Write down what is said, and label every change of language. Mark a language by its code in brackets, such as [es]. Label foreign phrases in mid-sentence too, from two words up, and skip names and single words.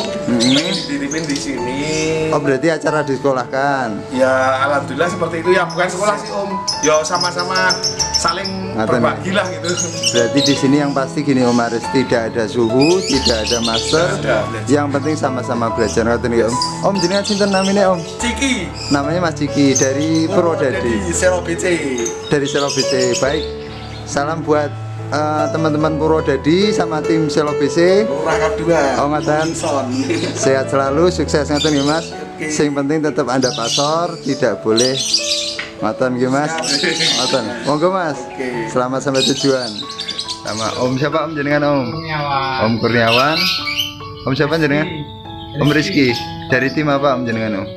[id] Pengen dititipin di sini. Oh berarti acara disekolahkan. Ya alhamdulillah seperti itu ya, bukan sekolah sih Om. Ya sama-sama saling Ngaten. berbagi lah gitu. Berarti di sini yang pasti gini Om Aris, tidak ada suhu, tidak ada master. Tidak ada, belajar. Yang penting sama-sama belajar. [jv] Ngoten nggih, Om. [id] Om [jv] jenengan sinten [id] namanya Om? Ciki. Namanya Mas Ciki dari Purwodadi. Selo BC. Dari Selo BC. Baik. Salam buat teman-teman Purwodadi sama tim Selo BC. Lurah kedua. Oh ngoten. Sehat selalu, [jv] sukses ngoten nggih Mas. [id] Sing penting tetap Anda pasor, tidak boleh [jv] ngoten nggih [id] Mas. [jv] Ngoten. Monggo [id] Mas. Selamat sampai tujuan. Sama Om siapa Om jenengan Om? Om Kurniawan. Om siapa jenengan? Om Rizky. Dari tim apa Om jenengan Om?